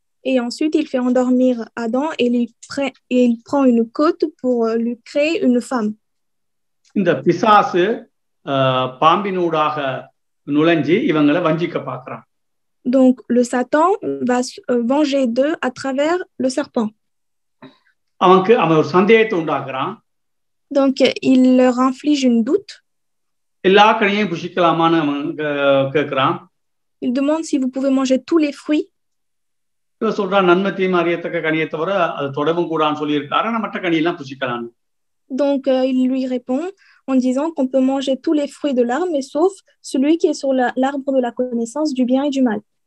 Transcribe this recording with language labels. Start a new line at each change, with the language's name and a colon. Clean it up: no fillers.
French: Et ensuite, il fait endormir Adam et il prend une côte pour lui créer une femme.
Tamil: இந்த பிசாசு பாம்பினூடாக நுழைஞ்சி இவங்களை வஞ்சிக்க பார்க்கறான்.
French: Donc le Satan va venger d'eux à travers le serpent.
Tamil: அவன் ஒரு சந்தேகத்தை உண்டாக்குறான்.
French: Donc il leur inflige une doute.
Tamil: எல்லா கனியையும் புசிக்கலாமான்னு அவன் கேட்கிறான்.
French: Il demande si vous pouvez manger tous les fruits.
Tamil: இவன் சொல்றான், நன்மை தீமை அறியத்தக்க கனியை தவிர அது தொடவும் கூடான்னு சொல்லியிருக்காரு, ஆனா மற்ற கனியெல்லாம் புசிக்கலாம்.
French: Donc il lui répond en disant qu'on peut manger tous les fruits de l'arbre, mais sauf celui qui est sur l'arbre de la connaissance du bien et du mal.